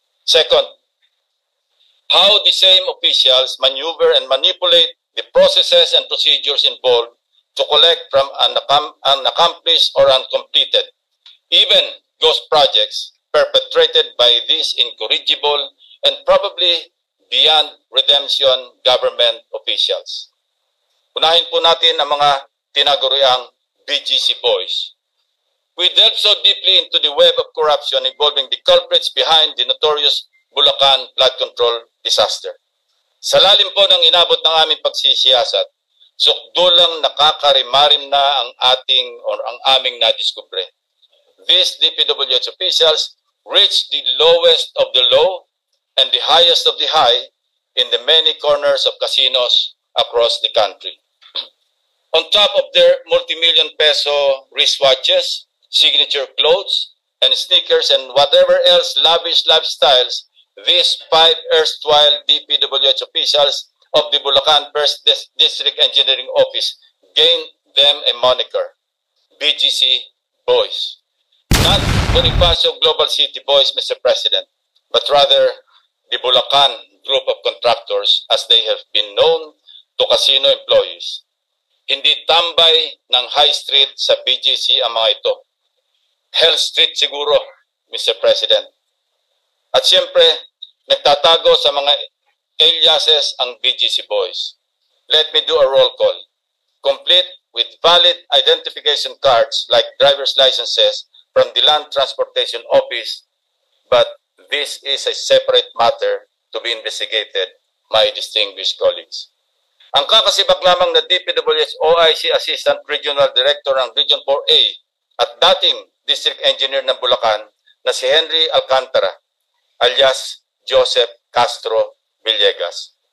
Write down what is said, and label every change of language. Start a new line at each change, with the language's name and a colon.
English: Second, how the same officials maneuver and manipulate the processes and procedures involved to collect from unaccomplished or uncompleted, even ghost projects perpetrated by these incorrigible and probably beyond redemption government officials.
Filipino: Unahin po natin ang mga tinaguriang BGC boys.
English: We delve so deeply into the web of corruption involving the culprits behind the notorious Bulacan flood control disaster.
Filipino: Sa lalim po ng inabot ng aming pagsisiyasat, sukdulang nakakarimarim na ang aming nadiskubre.
English: These DPWH officials reached the lowest of the low and the highest of the high in the many corners of casinos across the country. On top of their multi-million peso wristwatches, signature clothes, and sneakers, and whatever else lavish lifestyles, these 5 erstwhile DPWH officials of the Bulacan First District Engineering Office gained them a moniker, BGC Boys. Not Bonifacio Global City Boys, Mr. President, but rather the Bulacan group of contractors as they have been known to casino employees.
Filipino: Hindi tambay ng High Street sa BGC ang mga ito. Hell Street siguro, Mr. President. At siyempre, nagtatago sa mga aliases ang BGC Boys.
English: Let me do a roll call, complete with valid identification cards like driver's licenses from the Land Transportation Office, but this is a separate matter to be investigated, my distinguished colleagues.
Filipino: Ang kakasibak lamang na DPWH OIC Assistant Regional Director ng Region 4A at dating District Engineer ng Bulacan na si Henry Alcantara, alias Joseph Castro Villegas.